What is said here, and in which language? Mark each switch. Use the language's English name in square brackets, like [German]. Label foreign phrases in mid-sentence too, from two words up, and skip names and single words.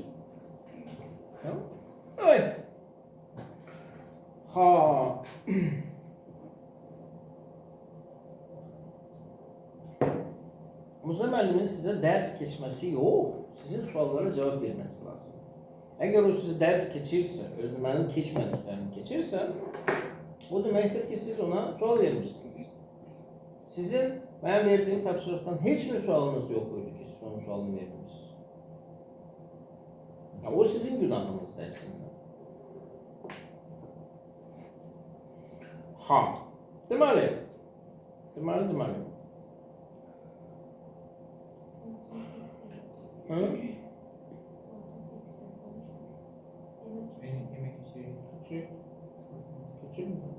[Turkish] Tamam? Evet. [Azerbaijani] Müəllimin [Turkish] size ders [Azerbaijani] keçməsi yox, sizin suallara [Turkish] cevap vermesi [Azerbaijani] lazım. Eğer o size ders keçirsə, mənim keçmədiklərimi keçirsə, bu deməkdir ki, siz ona sual vermişsiniz. [Turkish] Sizin ben verdiğim tapşırıktan hiçbir sualınız yok muydu ki siz onun sualını verdiniz? [Azerbaijani] Ya, o sizin günahınız dersinde. Deməli. [Turkish] Küçük mü?